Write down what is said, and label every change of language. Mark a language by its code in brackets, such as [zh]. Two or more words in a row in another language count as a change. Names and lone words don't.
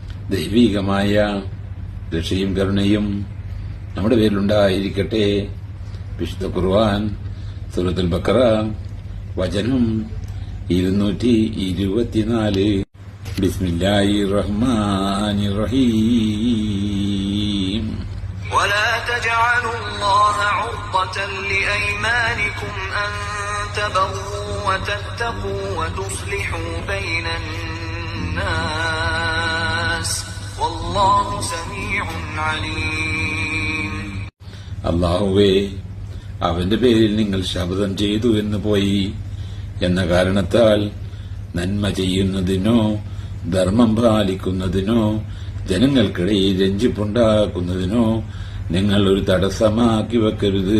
[ml] ദൈവികമായ രക്ഷയും കരുണയും നമ്മുടെ പേരിലുണ്ടായിരിക്കട്ടെ. വിശുദ്ധ ഖുർആൻ സൂറത്തുൽ ബഖറ വചനം 224. [ar] بسم الله الرحمن الرحيم. ولا تجعلوا الله عرضة لأيمانكم أن تبروا وتتقوا وتصلحوا بين الناس والله سميع عليم. [ml] അല്ലാഹുവേ, അവന്റെ പേരിൽ നിങ്ങൾ ശപഥം ചെയ്തു എന്ന് പോയി എന്ന കാരണത്താൽ നന്മ ചെയ്യുന്നതിനോ ധർമ്മം പാലിക്കുന്നതിനോ ജനങ്ങൾക്കിടയിൽ രഞ്ജിപ്പുണ്ടാക്കുന്നതിനോ നിങ്ങൾ ഒരു തടസ്സമാക്കി വെക്കരുത്.